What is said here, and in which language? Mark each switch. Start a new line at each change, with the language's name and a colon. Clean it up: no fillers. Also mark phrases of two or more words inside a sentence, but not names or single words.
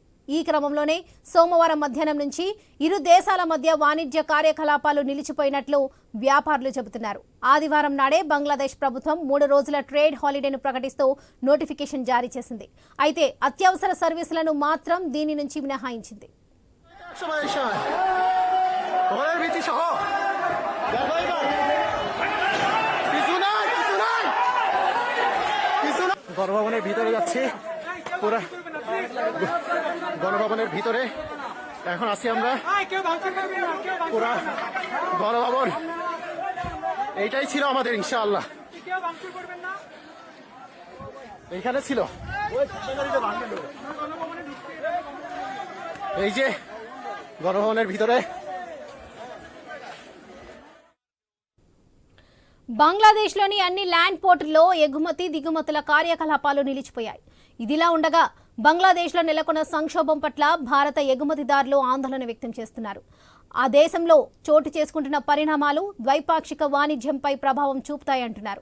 Telugu: ఈ క్రమంలోనే సోమవారం మధ్యాహ్నం నుంచి ఇరు దేశాల మధ్య వాణిజ్య కార్యకలాపాలు నిలిచిపోయినట్లు వ్యాపారులు చెబుతున్నారు. ఆదివారం నాడే బంగ్లాదేశ్ ప్రభుత్వం 3 రోజుల
English: trade holiday
Telugu: ప్రకటిస్తూ నోటిఫికేషన్ జారీ చేసింది. అయితే అత్యవసర సర్వీసులను మాత్రం దీని నుంచి మినహాయించింది.
Bangla: গণভবনের ভিতরে যাচ্ছি, পুরা গণভবনের ভিতরে এখন আছি আমরা। পুরা গণভবন এইটাই ছিল আমাদের, ইনশাআল্লাহ এইখানে ছিল। এই যে গণভবনের ভিতরে
Telugu: బంగ్లాదేశ్లోని అన్ని
English: land ports
Telugu: ఎగుమతి, దిగుమతుల కార్యకలాపాలు నిలిచిపోయాయి. ఇదిలా ఉండగా బంగ్లాదేశ్లో నెలకొన్న సంక్షోభం పట్ల భారత ఎగుమతిదారులు ఆందోళన వ్యక్తం చేస్తున్నారు. ఆ దేశంలో చోటు చేసుకుంటున్న పరిణామాలు ద్వైపాక్షిక వాణిజ్యంపై ప్రభావం చూపుతాయంటున్నారు.